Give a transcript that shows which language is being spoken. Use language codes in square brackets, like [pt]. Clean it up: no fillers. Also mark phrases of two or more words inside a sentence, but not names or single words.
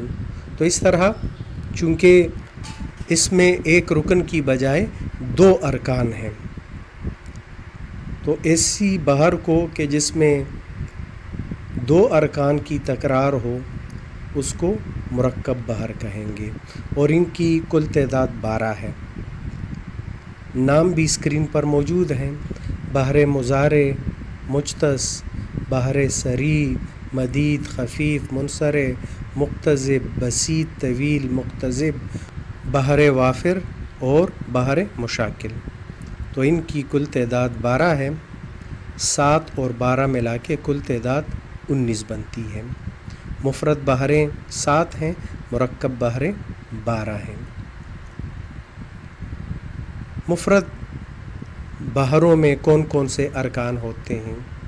[ur] تو اس طرح چونکہ اس میں ایک رکن کی بجائے 2 ارکان ہیں، تو ایسی بحر کو کہ جس میں 2 ارکان کی تکرار ہو اس کو مرکب بحر کہیں گے، اور ان کی کل تعداد 12 ہے۔ نام بھی اسکرین پر موجود ہیں: بحر مضارع، مجتز، بحر سری، مدید، خفیف، منصرع، مقتضب، بسیط، طویل، مقتضب، بحر وافر اور بحر مشاکل۔ تو ان کی کل تعداد 12 ہے، 7 اور 12 ملا کے کل تعداد 19 بنتی ہے۔ مفرد بحریں 7 ہیں، مرکب بحریں 12 ہیں۔ مفرد بحروں میں کون کون سے ارکان ہوتے ہیں؟